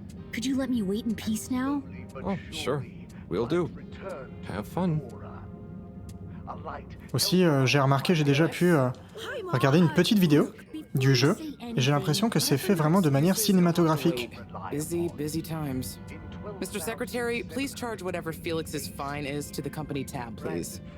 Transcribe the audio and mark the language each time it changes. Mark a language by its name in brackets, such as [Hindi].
[English] Could you let me wait in peace now? Oh, sure. Will do. Have fun. [French] Aussi, j'ai remarqué, j'ai déjà pu regarder une petite vidéo du jeu, et j'ai l'impression que c'est fait vraiment de manière cinématographique. [English] Busy times. Mr. Secretary, please charge whatever Felix's fine is to the company tab, please.